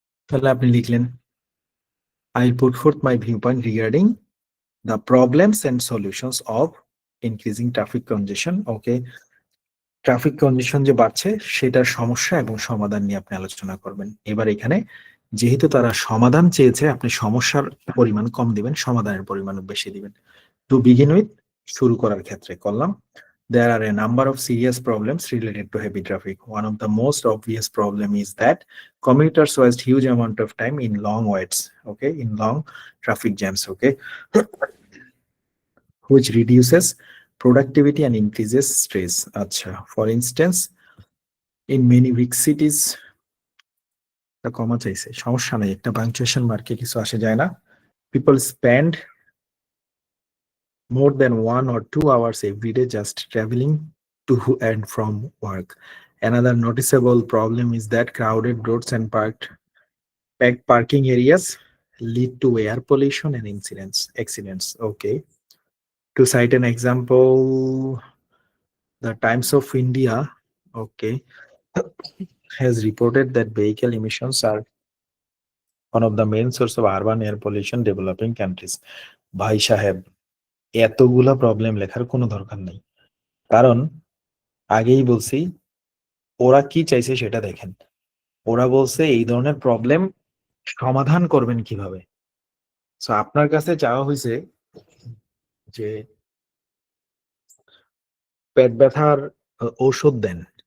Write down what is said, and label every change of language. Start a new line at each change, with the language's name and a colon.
Bangla: তাহলে আপনি লিখলেন
English: I will put forth my view point regarding the problems and solutions of increasing traffic congestion.
Bangla: Okay, traffic কনজেশন যে বাড়ছে সেটার সমস্যা এবং সমাধান নিয়ে আপনি আলোচনা করবেন। এবার এখানে যেহেতু তারা সমাধান চেয়েছে আপনি সমস্যার পরিমাণ কম দিবেন, সমাধানের পরিমাণ বেশি দিবেন।
English: to begin with,
Bangla: শুরু করার ক্ষেত্রে করলাম,
English: there are a number of serious problems related to heavy traffic. One of the most obvious problem is that commuters waste huge amount of time in long waits, okay, in long traffic jams, okay, which reduces productivity and increases stress. Acha, for instance, in many big cities,
Bangla: একটা কমা চাইছে, সমস্যা নাই, একটা punctuation মার্কে কিছু আসে যায় না,
English: people spend more than 1 or 2 hours every day just traveling to and from work. Another noticeable problem is that crowded roads and packed parking areas lead to air pollution and accidents. Okay. To cite an example, the Times of India, okay, has reported that vehicle emissions are one of the main source of urban air pollution developing countries.
Bangla: ভাই সাহেব, এতগুলা problem লেখার কোনো দরকার নেই, কারণ আগেই বলছি ওরা কি চাইছে সেটা দেখেন। ওরা বলছে এই ধরনের প্রবলেম সমাধান করবেন কিভাবে। সো আপনার কাছে চাওয়া হয়েছে যে পেট ব্যথার ঔষধ দেন।